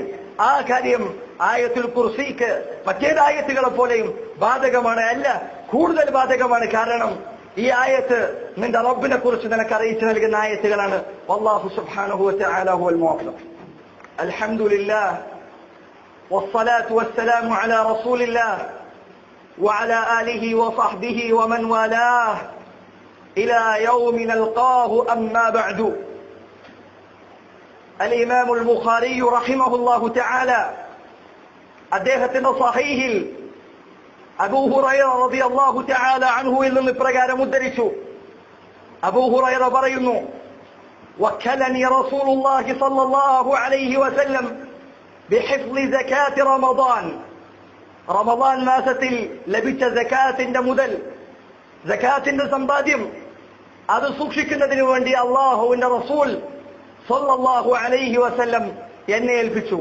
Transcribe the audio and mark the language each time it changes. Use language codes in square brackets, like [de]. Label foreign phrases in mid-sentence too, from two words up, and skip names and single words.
[ml] ആ കാര്യം ആയത്തുൽ കുർസിക്ക് മറ്റേത് ആയത്തുകളെ പോലെയും ബാധകമാണ്, അല്ല കൂടുതൽ ബാധകമാണ്. കാരണം ഈ ആയത്ത് നിന്റെ റബ്ബിനെ കുറിച്ച് നിനക്ക് അറിയിച്ചു നൽകുന്ന ആയത്തുകളാണ്. [ar] والله سبحانه وتعالى هو الموفق. الحمد لله والصلاة والسلام على رسول الله وعلى آله وصحبه ومن والاه إلى يوم نلقاه أما بعد. الإمام البخاري رحمه الله تعالى [ml] അദ്ദേഹത്തിന്റെ സഹീഹിൽ അബൂ ഹുറൈറ [ar] رضي الله تعالى [ml] അൻഹുവിൽ നിന്ന് പ്രകാരം ഉദ്ധരിച്ചു. അബൂ ഹുറൈറ പറയുന്നു, [ar] وكلني رسول الله صلى الله عليه وسلم بحفظ زكاة رمضان, [ml] റമദാൻ മാസത്തിൽ ലഭിച്ച സകാത്തിന്റെ മുതൽ, സകാത്തിന്റെ സമ്പാദ്യം അത് സൂക്ഷിക്കുന്നതിന് വേണ്ടി അല്ലാഹുവിന്റെ റസൂൽ [ar] صلى الله عليه وسلم [ml] എന്നെ ഏൽപ്പിച്ചു.